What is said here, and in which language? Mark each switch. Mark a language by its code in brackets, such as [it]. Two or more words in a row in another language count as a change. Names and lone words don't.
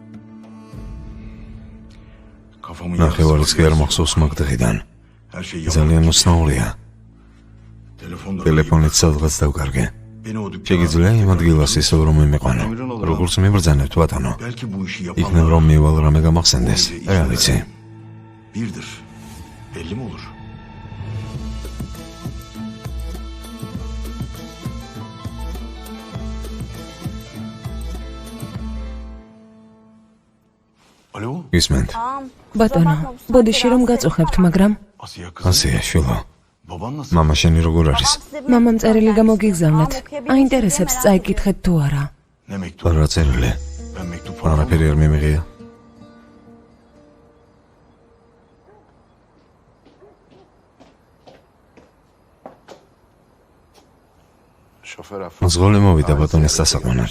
[ka] ნახევარიც კი არ მახსოვს მაგ დღიდან. ძალიან უცნაურია. ტელეფონით სადღაც დავკარგე. შეგიძლია იმ ადგილას ისევ რომ მიმეყვანო. როგორც მიბრძანებთ ბატონო. იქნებ რომ მივალ რამე გამახსენდეს. რა ვიცი. [tr] Birdir. Belli mi olur? [ka] Alo? გისმენთ. ბატონო, ბოდიში რომ გაწუხებთ, მაგრამ ასეა შვილო. მამა შენი როგორ არის? მამამ წერილი გამოგიგზავნეთ. აინტერესებს წაიკითხეთ თუ არა. რა წერილი? არაფერი არ მიმიღია. მძღოლი მოვიდა ბატონის დასაყვანად.